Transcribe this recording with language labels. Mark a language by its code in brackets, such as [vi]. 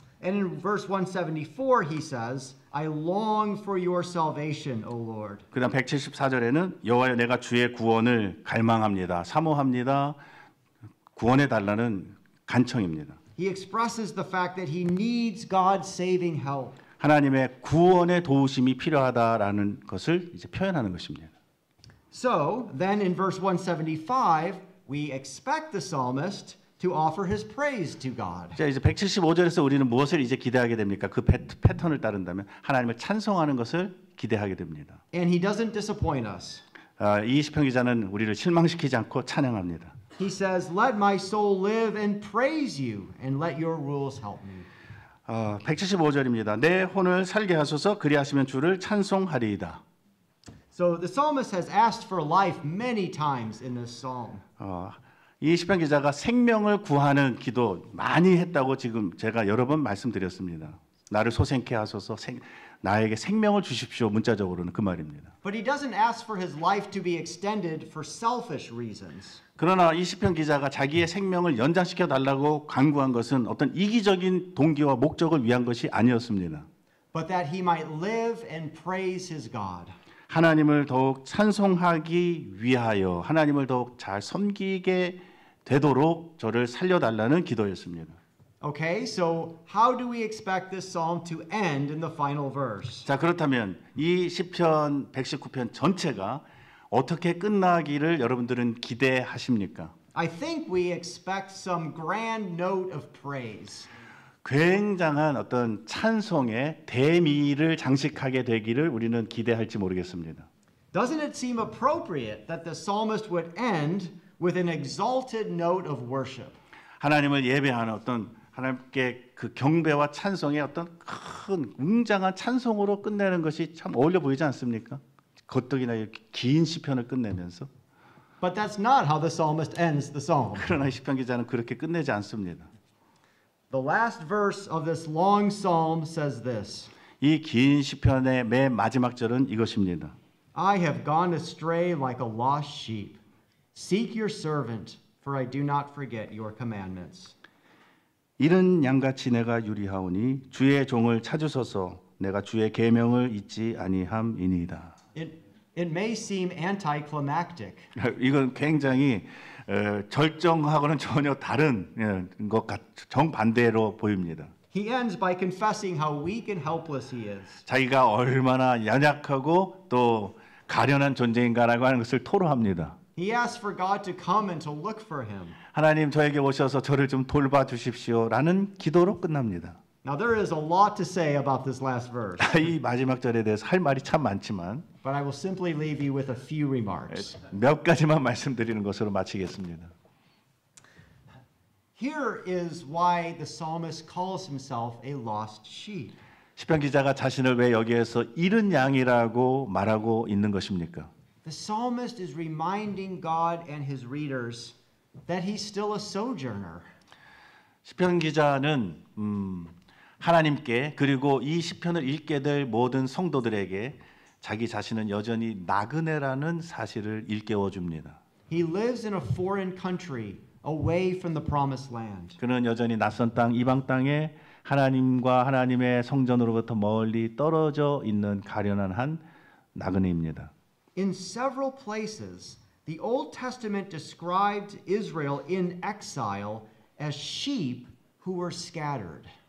[en] And in verse 174 he says, "I long for your salvation, O Lord." [ko] 그다음 174절에는 여호와여 내가 주의 구원을 갈망합니다. 사모합니다. 구원해 달라는 간청입니다. [en] He expresses the fact that he needs God's saving help. [ko] 하나님의 구원의 도우심이 필요하다라는 것을 이제 표현하는 것입니다. [en] So, then in verse 175, we expect the psalmist to offer his praise to God. [ko] 자, 이제 175절에서 우리는 무엇을 이제 기대하게 됩니까? 그 패턴을 따른다면 하나님을 찬송하는 것을 기대하게 됩니다. [en] And he doesn't disappoint us. [ko] 이 시편 기자는 우리를 실망시키지 않고 찬양합니다. [en] He says, "Let my soul live and praise you, and let your rules help me." [ko] 175절입니다. 내 혼을 살게 하소서 그리하시면 주를 찬송하리이다. [en] So the psalmist has asked for life many times in this psalm. [ko] 이 시편 기자가 생명을 구하는 기도 많이 했다고 지금 제가 여러 번 말씀드렸습니다. 나를 소생케 하소서 나에게 생명을 주십시오. 문자적으로는 그 말입니다. [en] But he doesn't ask for his life to be extended for selfish reasons. [ko] 그러나 이 시편 기자가 자기의 생명을 연장시켜 달라고 간구한 것은 어떤 이기적인 동기와 목적을 위한 것이 아니었습니다. [en] But that he might live and praise his God. [ko] 하나님을 더욱 찬송하기 위하여 하나님을 더욱 잘 섬기게 되도록 저를 살려달라는 기도였습니다. [en] Okay, so how do we expect this psalm to end in the final verse? [ko] 자, 그렇다면 이 시편 119편 전체가 어떻게 끝나기를 여러분들은 기대하십니까? [en] I think we expect some grand note of praise. [ko] 굉장한 어떤 찬송의 대미를 장식하게 되기를 우리는 기대할지 모르겠습니다. [en] Doesn't it seem appropriate that the psalmist would end with an exalted note of worship? [ko] 하나님을 예배하는 어떤 하나님께 그 경배와 찬송의 어떤 큰 웅장한 찬송으로 끝내는 것이 참 어울려 보이지 않습니까? 거떡이나 이렇게 긴 시편을 끝내면서. [en] But that's not how the psalmist ends the psalm. [ko] 그러나 시편 기자는 그렇게 끝내지 않습니다. [en] The last verse of this long psalm says this. [ko] 이 긴 시편의 맨 마지막 절은 이것입니다. [en] I have gone astray like a lost sheep. Seek your servant, for I do not forget your commandments. [ko] 이른 양같이 내가 유리하오니 주의 종을 찾으소서 내가 주의 계명을 잊지 아니함이니이다. [en] It may seem anticlimactic, [ko] 이건 굉장히 절정하고는 전혀 다른 것 정반대로 보입니다. [en] he ends by confessing how weak and helpless he is. [ko] 자기가 얼마나 연약하고 또 가련한 존재인가라고 하는 것을 토로합니다. [en] He asks for God to come and to look for him. [ko] 하나님 저에게 오셔서 저를 좀 돌봐 주십시오라는 기도로 끝납니다. [en] Now there is a lot to say about this last verse, [ko] 이 마지막 절에 대해서 할 말이 참 많지만 [en] but I will simply leave you with a few remarks. [ko] 몇 가지만 말씀드리는 것으로 마치겠습니다. [en] Here is why the psalmist calls himself a lost sheep. [ko] 시편 기자가 자신을 왜 여기에서 잃은 양이라고 말하고 있는 것입니까? [en] The psalmist is reminding God and his readers that he's still a sojourner. [ko] 시편 기자는 하나님께 그리고 이 시편을 읽게 될 모든 성도들에게 자기 자신은 여전히 나그네라는 사실을 일깨워 줍니다. [en] He lives in a foreign country away from the promised land. [ko] 그는 여전히 낯선 땅 이방 땅에 하나님과 하나님의 성전으로부터 멀리 떨어져 있는 가련한 한 나그네입니다. [en] In several places, the Old Testament described Israel in exile as sheep who were scattered.